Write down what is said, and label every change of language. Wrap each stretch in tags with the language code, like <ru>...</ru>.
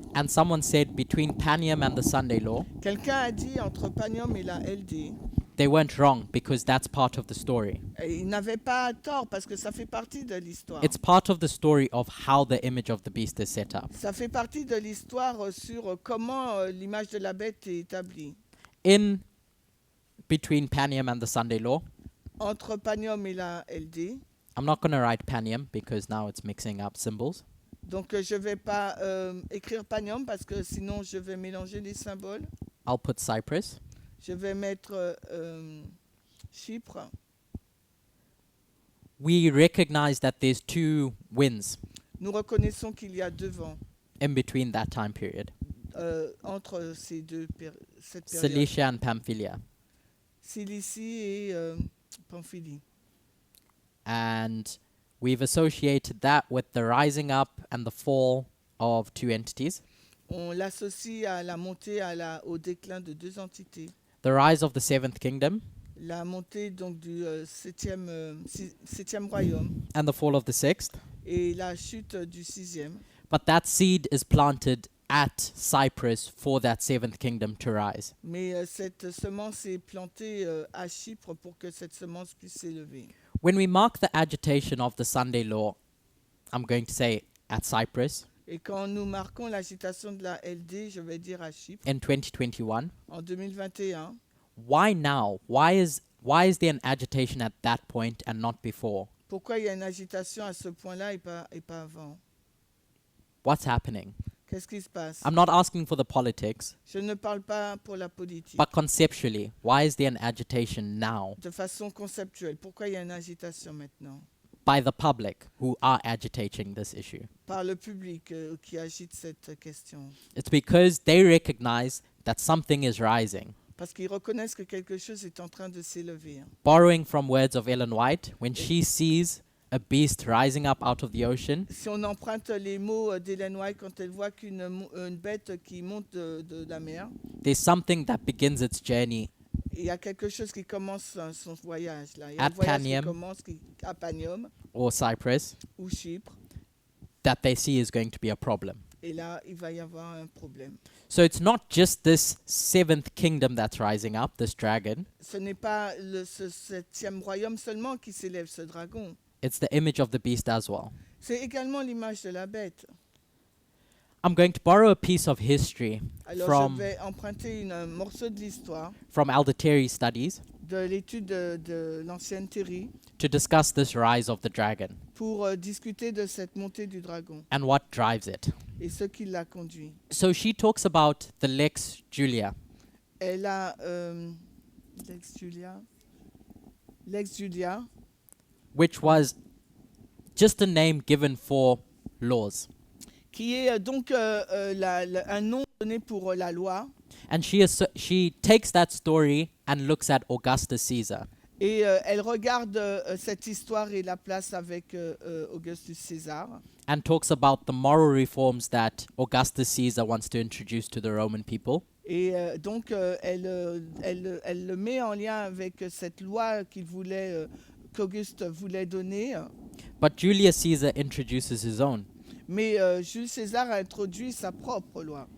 <en>and someone said between Panium and the Sunday law,</en> <fr>quelqu'un a dit entre Panium et la LD.</fr> <en>they weren't wrong because that's part of the story.</en> <fr>Et il n'avait pas tort parce que ça fait partie de l'histoire.</fr> <en>It's part of the story of how the image of the beast is set up.</en> <fr>Ça fait partie de l'histoire sur comment l'image de la bête est établie.</fr> <en>In between Panium and the Sunday law,</en> <fr>Entre Panium et la LD.</fr> <en>I'm not going to write Panium because now it's mixing up symbols.</en> <fr>Donc je ne vais pas écrire Panium parce que sinon je vais mélanger les symboles.</fr> <en>I'll put Cyprus.</en> <fr>Je vais mettre Chypre.</fr> <en>We recognize that there's two winds</en> <fr>Nous reconnaissons qu'il y a deux vents</fr> <en>in between that time period,</en> <fr>entre cette période.</fr> <en>Cilicia and Pamphylia.</en> <fr>Cilicie et Pamphylie.</fr> <en>And we've associated that with the rising up and the fall of two entities.</en> <fr>On l'associe à la montée, au déclin de deux entités.</fr> <en>The rise of the seventh kingdom</en> <fr>La montée donc du septième royaume</fr> <en>and the fall of the sixth.</en> <fr>et la chute du sixième.</fr> <en>But that seed is planted at Cyprus for that seventh kingdom to rise.</en> <fr>Mais cette semence est plantée à Chypre pour que cette semence puisse s'élever.</fr> <en>When we mark the agitation of the Sunday law, I'm going to say at Cyprus</en> <fr>Et quand nous marquons l'agitation de la LD, je vais dire à Chypre,</fr> <en>in 2021,</en> <fr>en 2021,</fr> <en>why now? Why is there an agitation at that point and not before?</en> <fr>pourquoi il y a une agitation à ce point-là et pas avant?</fr> <en>What's happening?</en> <fr>Qu'est-ce qui se passe?</fr> <en>I'm not asking for the politics,</en> <fr>Je ne parle pas pour la politique.</fr> <en>but conceptually, why is there an agitation now</en> <fr>De façon conceptuelle, pourquoi il y a une agitation maintenant?</fr> <en>by the public who are agitating this issue?</en> <fr>Par le public qui agite cette question.</fr> <en>It's because they recognize that something is rising.</en> <fr>Parce qu'ils reconnaissent que quelque chose est en train de s'élever.</fr> <en>Borrowing from words of Ellen White, when she sees a beast rising up out of the ocean,</en> <fr>Si on emprunte les mots d'Hélène White quand elle voit une bête qui monte de la mer,</fr> <en>there's something that begins its journey</en> <fr>il y a quelque chose qui commence son voyage. Là. Il y a</fr> <en>At</en> <fr>un voyage</fr> <en>Panium.</en> <fr>qui commence à Panium</fr> <en>or Cyprus</en> <fr>ou Chypre.</fr> <en>that they see is going to be a problem.</en> <fr>Et là, il va y avoir un problème.</fr> <en>So it's not just this seventh kingdom that's rising up, this dragon.</en> <fr>Ce n'est pas ce septième royaume seulement qui s'élève, ce dragon.</fr> <en>It's the image of the beast as well.</en> <fr>C'est également l'image de la bête.</fr> <en>I'm going to borrow a piece of history</en> <fr>Alors</fr> <en>from</en> <fr>je vais emprunter un morceau de l'histoire,</fr> <en>Elder Terry's studies</en> <fr>de l'étude de l'ancienne Thérie,</fr> <en>to discuss this rise of the dragon</en> <fr>pour discuter de cette montée du dragon</fr> <en>and what drives it.</en> <fr>et ce qui l'a conduit.</fr> <en>So she talks about the Lex Julia,</en> <fr>Elle a Lex Julia,</fr> <en>which was just a name given for laws.</en> <fr>qui est donc un nom donné pour la loi.</fr> <en>And she takes that story and looks at Augustus Caesar.</en> <fr>Et elle regarde cette histoire et la place avec Augustus César.</fr> <en>And talks about the moral reforms that Augustus Caesar wants to introduce to the Roman people.</en> <fr>Et donc elle le met en lien avec cette loi qu'Auguste voulait donner.</fr> <en>But Julius Caesar introduces his own</en> <fr>Mais Jules César a introduit sa propre loi</fr>